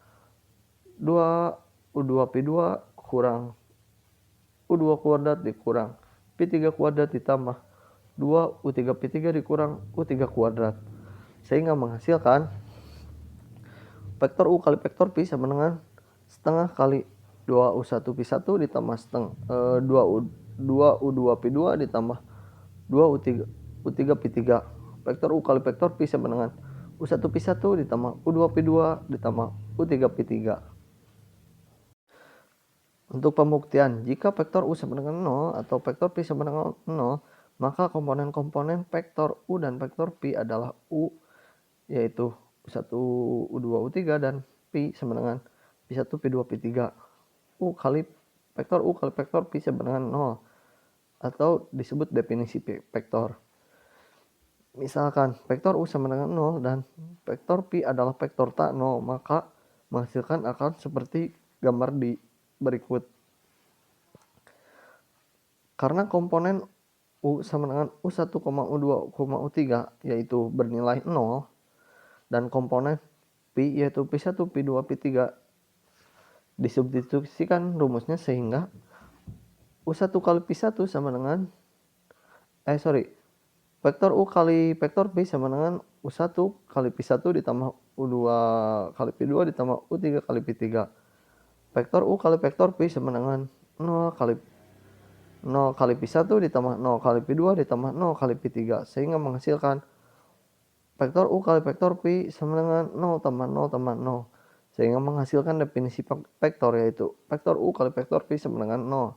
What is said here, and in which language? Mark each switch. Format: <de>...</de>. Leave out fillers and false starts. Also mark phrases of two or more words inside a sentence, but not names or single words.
<id>2U2 Pi2 kurang U2 kuadrat dikurang Pi3 kuadrat ditambah 2U3 Pi3 dikurang U3 kuadrat. Sehingga menghasilkan vektor U kali vektor Pi sama dengan setengah kali 2U1 Pi1 ditambah setengah 2U2 Pi2 ditambah 2U3 Pi3. Vektor U kali vektor Pi sama dengan U1 Pi1 ditambah U2 Pi2 ditambah U3 Pi3. Untuk pembuktian, jika vektor U sama dengan 0 atau vektor Pi sama dengan 0, maka komponen-komponen vektor U dan vektor Pi adalah U, yaitu U1, U2, U3, dan Pi sama dengan Pi1, Pi2, Pi3. U kali vektor Pi sama dengan 0, atau disebut definisi vektor. Misalkan vektor U sama dengan 0 dan vektor Pi adalah vektor tak 0, maka menghasilkan akan seperti gambar di berikut. Karena komponen U sama dengan U1, U2, U3 yaitu bernilai 0 dan komponen Pi yaitu Pi1, Pi2, Pi3 disubstitusikan rumusnya sehingga U1 kali Pi1 sama dengan vektor U kali vektor Pi sama dengan U1 kali Pi1 ditambah U2 kali Pi2 ditambah U3 kali Pi3. Vektor U kali vektor Pi sama dengan 0 kali Pi1 ditambah 0 kali Pi2 ditambah 0 kali Pi3, sehingga menghasilkan vektor U kali vektor Pi sama dengan 0 tambah 0 tambah 0, sehingga menghasilkan definisi vektor, yaitu vektor U kali vektor Pi sama dengan 0.</id>